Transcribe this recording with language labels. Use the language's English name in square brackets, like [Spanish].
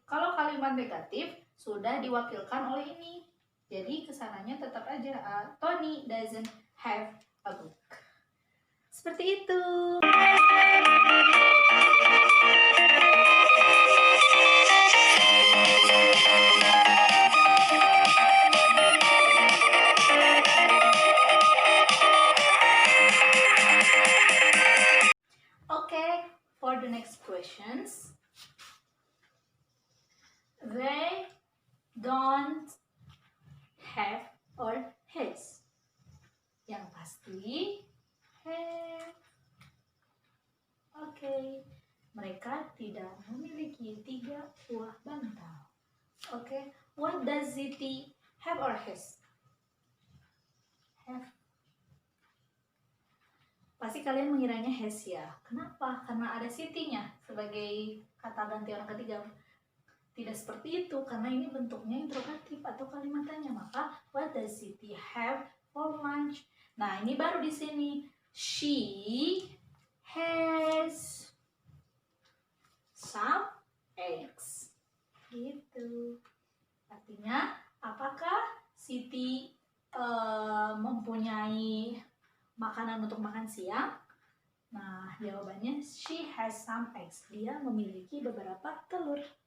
[Indonesian] Kalau kalimat negatif sudah diwakilkan oleh ini. Jadi kesananya tetap aja Tony doesn't have a book. Seperti itu. [English] Okay, for the next questions. They don't have or has. [Indonesian] Yang pasti have. Oke, mereka tidak memiliki 3 buah bantal. [English] Oke, what does Siti have or has? Have. [Indonesian] Pasti kalian mengiranya has ya. Kenapa? Karena ada Siti-nya sebagai kata ganti orang ketiga. Tidak seperti itu, karena ini bentuknya interrogatif atau kalimat tanya. [English] Maka, what does Siti have for lunch? [Indonesian] Nah, ini baru di sini. She has some eggs. Gitu. Artinya, apakah Siti mempunyai makanan untuk makan siang? [English] Nah, jawabannya she has some eggs. [Indonesian] Dia memiliki beberapa telur.